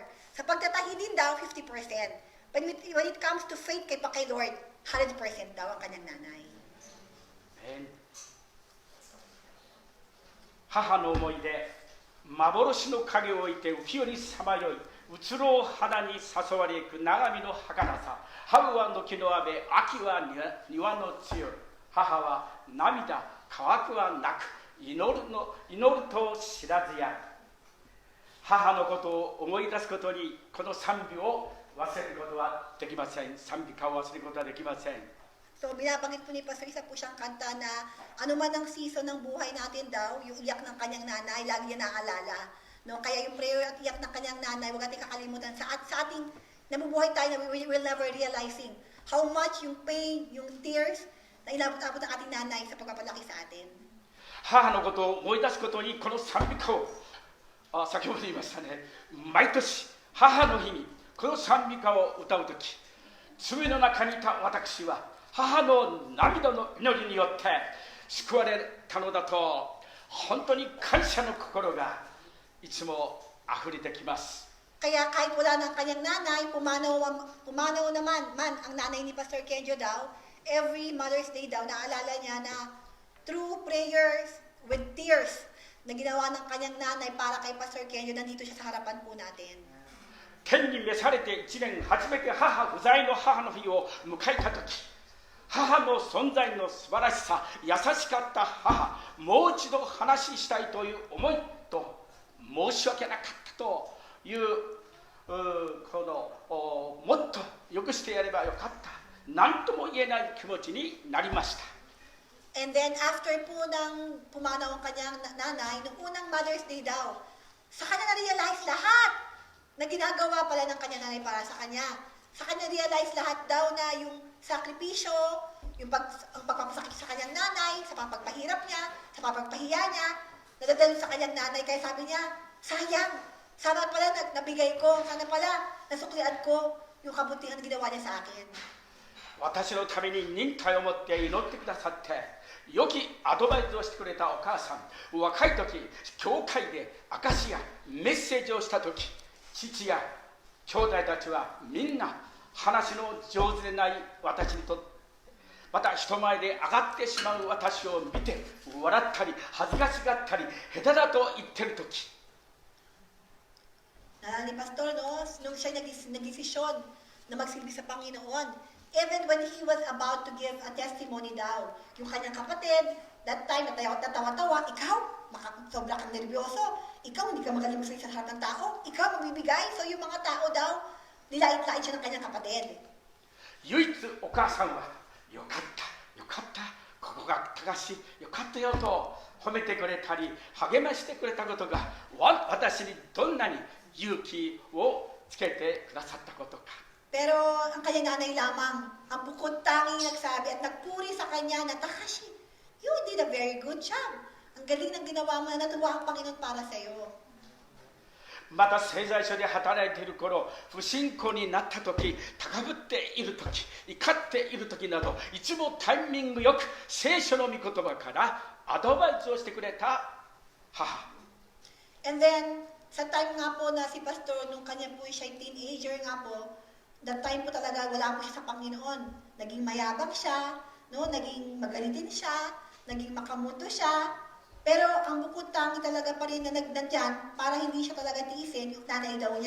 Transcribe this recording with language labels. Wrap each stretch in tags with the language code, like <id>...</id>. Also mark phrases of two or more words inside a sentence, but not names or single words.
<tl>Sa pagtatahi din daw, 50%.</tl> <en>But when it comes to faith</en> <tl>kay Lord, 100% daw ang kanyang nanay.</tl> <ja>母の思いで幻の影を置いて浮世にさまよい移ろう花に誘われゆく長見の儚さ。春は軒の阿部、秋は庭の露。母は涙乾くはなく祈ると知らずや。母のことを思い出すことにこの賛美を忘れることはできません。賛美歌を忘れることはできません。</ja> <tl>So, binabanggit po ni Pastor, isa po siyang kanta na ano man ang season ng buhay natin daw, yung iyak ng kanyang nanay, lagi niya naalala. No? Kaya yung prayer at iyak ng kanyang nanay, huwag natin kakalimutan. Sa ating nabubuhay tayo na</tl> <en>we will never realizing how much</en> <tl>yung pain, yung tears na inabot-abot ng ating nanay sa pagpapalaki sa atin.</tl> <ja>母のことを思い出すことにこの賛美歌を先ほど言いましたね。毎年母の日にこの賛美歌を歌うとき、罪の中にいた私は母の涙の祈りによって救われたのだと本当に感謝の心がいつも溢れてきます。</ja> <tl>Kaya kahit wala ng kanyang nanay, pumanaw naman ang nanay ni Pastor Kenjo daw,</tl> <en>every Mother's Day</en> <tl>daw, naalala niya na</tl> <en>through prayers with tears</en> <tl>na ginawa ng kanyang nanay para kay Pastor Kenjo, nandito siya sa harapan po natin.</tl> <ja>天に召されて1年初めて母不在の母の日を迎えたとき、母の存在の素晴らしさ、優しかった母、もう一度話したいという思いと申し訳なかったというもっと良くしてやればよかった。何とも言えない気持ちになりました。</ja> <en>And then after</en> <tl>po nang pumanaw ang kanyang nanay, nung unang Mother's Day daw, sa kanya na-realize lahat na ginagawa pala ng kanyang nanay para sa kanya. Sa kanya realize lahat daw na yung sakripisyo, yung ang pagpapasakit sa kanyang nanay, sa pagpapahirap niya, sa pagpapahiya niya, nadadalo sa kanyang nanay. Kaya sabi niya, sayang, sana pala nabigay ko, sana pala nasuklian ko yung kabutihan na ginawa niya sa akin.</tl> <ja>私のために忍耐を持って祈ってくださって良きアドバイスをしてくれたお母さん、若い時教会で証やメッセージをした時、父や兄弟たちはみんな話の上手でない私にとって、また人前で上がってしまう私を見て笑ったり恥ずかしがったり下手だと言ってる時、</ja> <tl>Naalala ni Pastor, no? Nung siya nagdesisyon na magsilbi sa Panginoon,</tl> <en>even when he was about to give a testimony</en> <tl>daw, yung kanyang kapatid,</tl> <en>that time,</en> <tl>natawa-tawa, ikaw, sobra kang nervyoso, ikaw, hindi ka magaling magsalita sa harap ng tao, ikaw, magbibigay. So yung mga tao daw, nilait-lait siya ng kanyang kapatid.</tl> <ja>唯一お母さんはよかったよかった、ここが正しい、よかったよと褒めてくれたり励ましてくれたことが私にどんなに勇気をつけてくださったことか。</ja> <tl>Pero ang kanyang nanay lamang, ang bukod tanging nagsabi at nagpuri sa kanya na,</tl> <en>Takashi, you did a very good job.</en> <tl>Ang galing ng ginawa mo na natuwa ang Panginoon para sa iyo.</tl> <ja>また製材所で働いている頃、不信仰になった時、高ぶっている時、怒っている時など、いつもタイミングよく聖書の御言葉からアドバイスをしてくれた母。</ja> <en>And then,</en> <tl>sa time nga po na si Pastor, nung kanya po siya teenager nga po,</tl> <en>that time</en> <tl>po talaga wala po siya sa Panginoon. Naging mayabang siya, no? Naging magalitin siya, naging makamuto siya. Pero ang bukod tangi talaga pa rin na nandyan para hindi siya talaga tiisin yung nanay daw niya.</tl>